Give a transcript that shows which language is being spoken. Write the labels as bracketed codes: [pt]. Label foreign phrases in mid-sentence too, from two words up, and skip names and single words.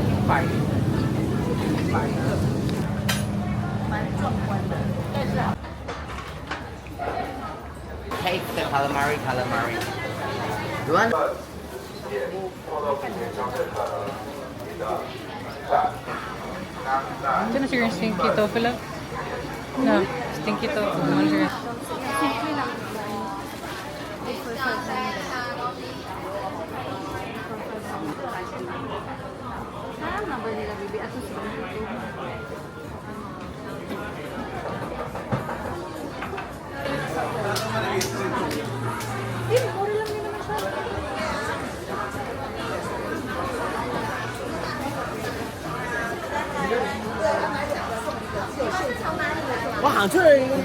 [en] Taste the calamari. You want? [zh] 真的是 [en] stinky tofu [zh] lang? [en] No, stinky tofu. [tl] Ano siya? Parang number nila, baby. Ato sila. Mura lang din naman siya. [zh] 我行出去。